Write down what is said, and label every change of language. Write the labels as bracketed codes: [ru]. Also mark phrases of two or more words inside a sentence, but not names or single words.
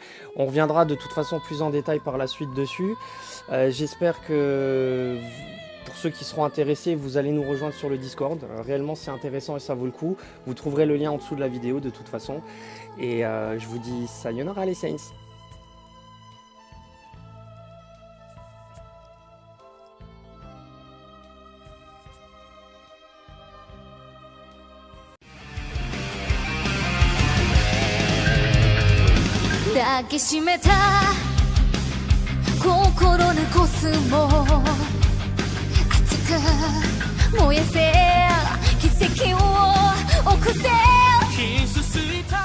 [fr] On reviendra de toute façon plus en détail par la suite dessus. J'espère que pour ceux qui seront intéressés, vous allez nous rejoindre sur le Discord. Réellement, c'est intéressant et ça vaut le coup. Vous trouverez le lien en dessous de la vidéo de toute façon. Et je vous dis sayonara les Saints. [ja] 抱きしめた心のコスモ熱く燃やせ奇跡を起こせ